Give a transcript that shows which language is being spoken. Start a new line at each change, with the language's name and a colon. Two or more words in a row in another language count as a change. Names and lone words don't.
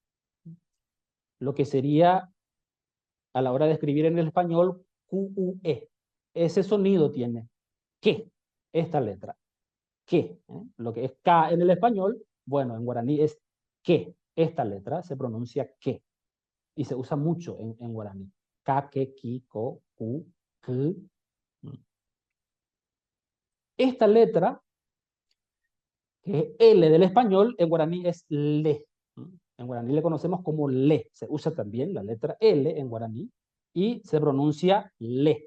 Spanish: Lo que sería a la hora de escribir en el español QUE. Ese sonido tiene que, esta letra, que. Lo que es K en el español, bueno, en guaraní es que. Esta letra se pronuncia que y se usa mucho en guaraní.
Guarani: Ka, ke, ki, ko, ku, k.
Spanish: Esta letra, que es L del español, en guaraní es le. En guaraní le conocemos como le. Se usa también la letra L en guaraní y se pronuncia le.